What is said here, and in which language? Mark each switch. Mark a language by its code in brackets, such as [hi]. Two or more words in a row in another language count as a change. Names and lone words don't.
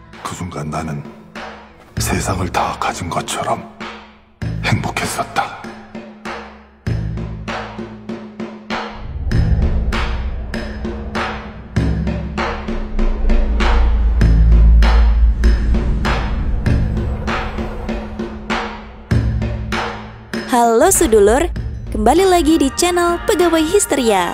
[ko] 그 순간 나는 세상을 다 가진 것처럼 행복했었다. [id] Halo Sudulur, kembali lagi di channel Pegawai Histeria.